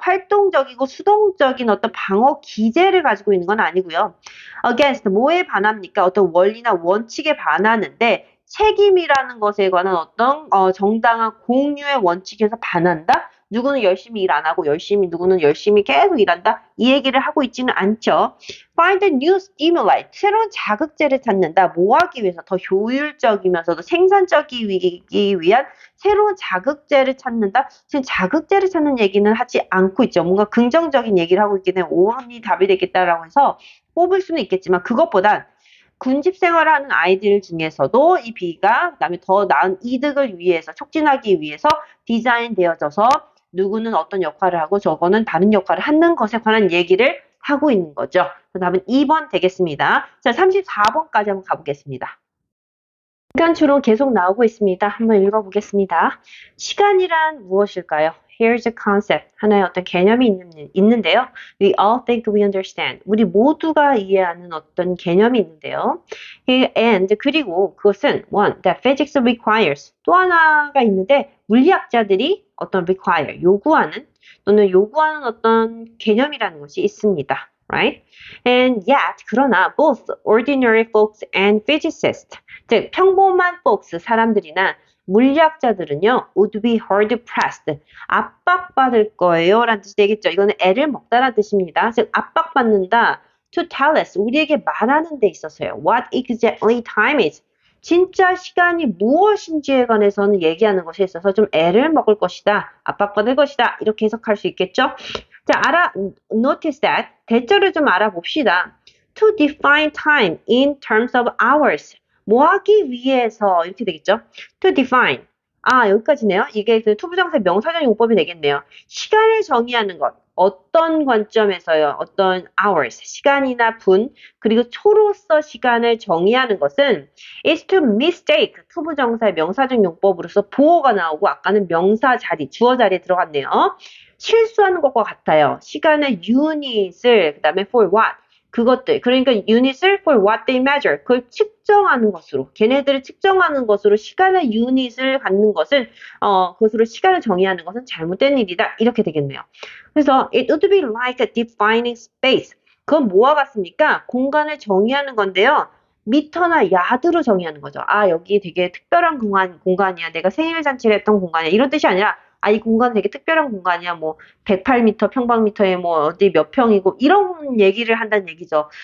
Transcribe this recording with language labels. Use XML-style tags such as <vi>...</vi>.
<ko>활동적이고 수동적인 어떤 방어 기제를 가지고 있는 건 아니고요. against, 뭐에 반합니까? 어떤 원리나 원칙에 반하는데, 책임이라는 것에 관한 정당한 공유의 원칙에서 반한다? 누구는 열심히 일 안 하고 누구는 열심히 계속 일한다? 이 얘기를 하고 있지는 않죠.</ko> <en>Find a new stimuli,</en> <ko>새로운 자극제를 찾는다. 뭐 하기 위해서? 더 효율적이면서도 생산적이기 위한 새로운 자극제를 찾는다. 지금 자극제를 찾는 얘기는 하지 않고 있죠. 뭔가 긍정적인 얘기를 하고 있기 때문에 5번이 답이 되겠다라고 해서 뽑을 수는 있겠지만, 그것보단 군집 생활을 하는 아이들 중에서도 이 B가 그다음에 더 나은 이득을 위해서, 촉진하기 위해서 디자인되어져서 누구는 어떤 역할을 하고 저거는 다른 역할을 하는 것에 관한 얘기를 하고 있는 거죠. 답은 2번 되겠습니다. 자, 34번까지 한번 가보겠습니다. 시간추로 계속 나오고 있습니다. 한번 읽어보겠습니다. 시간이란 무엇일까요?</ko> <en>Here's a concept.</en> <ko>하나의 어떤 개념이 있는데요.</ko> <en>We all think we understand.</en> <ko>우리 모두가 이해하는 어떤 개념이 있는데요.</ko> <en>And</en> <ko>그리고 그것은</ko> <en>one that physics requires.</en> <ko>또 하나가 있는데 물리학자들이 요구하는 어떤 개념이라는 것이 있습니다.</ko> <en>Right? And yet,</en> <ko>그러나</ko> <en>both ordinary folks and physicists,</en> <ko>즉 평범한</ko> <en>folks,</en> <ko>사람들이나 물리학자들은요,</ko> <en>would be hard pressed,</en> <ko>압박받을 거예요 라는 뜻이 되겠죠. 이거는 애를 먹다라는 뜻입니다. 즉 압박받는다,</ko> <en>to tell us,</en> <ko>우리에게 말하는 데 있어서요,</ko> <en>what exactly time is,</en> <ko>진짜 시간이 무엇인지에 관해서는 얘기하는 것에 있어서 좀 애를 먹을 것이다, 압박받을 것이다, 이렇게 해석할 수 있겠죠. 자,</ko> <en>notice that,</en> <ko>대절을 좀 알아봅시다.</ko> <en>To define time in terms of hours.</en> <ko>뭐 하기 위해서, 이렇게 되겠죠?</ko> <en>To define.</en> <ko>여기까지네요. 이게 그 투부정사 명사적 용법이 되겠네요. 시간을 정의하는 것. 어떤 관점에서요? 어떤 hours, 시간이나 분, 그리고 초로서 시간을 정의하는 것은</ko> <en>is to mistake,</en> <ko>투부정사의 명사적 용법으로서 보어가 나오고 아까는 명사 자리, 주어 자리에 들어갔네요. 실수하는 것과 같아요. 시간의 unit을, 그 다음에 for what, 그것들, 그러니까 unit을</ko> <en>for what they measure,</en> <ko>그걸 측정하는 것으로, 걔네들을 측정하는 것으로 시간의 unit을 갖는 것은, 그것으로 시간을 정의하는 것은 잘못된 일이다, 이렇게 되겠네요. 그래서</ko> <en>it would be like defining space.</en> <ko>그건 뭐와 같습니까? 공간을 정의하는 건데요. 미터나 야드로 정의하는 거죠. 여기 되게 특별한 공간이야. 내가 생일 잔치를 했던 공간이야. 이런 뜻이 아니라, 이 공간은 되게 특별한 공간이야. 뭐 108m 평방미터에 뭐 어디 몇 평이고 이런 얘기를 한다는 얘기죠.</ko>